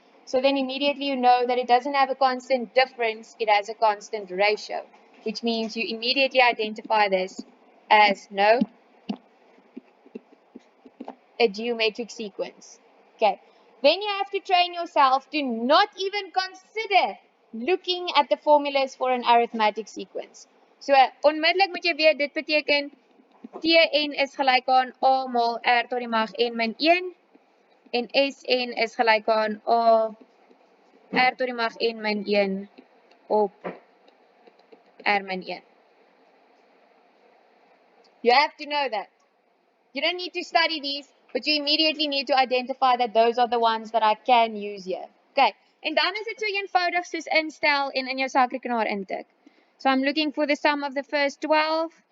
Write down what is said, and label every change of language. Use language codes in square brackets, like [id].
[en] So then immediately you know that it doesn't have a constant difference, it has a constant ratio, which means you immediately identify this as no, a geometric sequence. Okay. Then you have to train yourself to not even consider looking at the formulas for an arithmetic sequence. [af] So onmiddellik moet jy weet dit beteken Tn is gelyk aan A maal R tot die mag n min 1 en Sn is gelyk aan A R tot die mag n min 1 op R min 1. [en] You have to know that. You don't need to study these, but you immediately need to identify that those are the ones that I can use here. Okay. [af] En dan is dit so eenvoudig soos instel en in jou sakrekenaar intik. [en] So I'm looking for the sum of the first 12.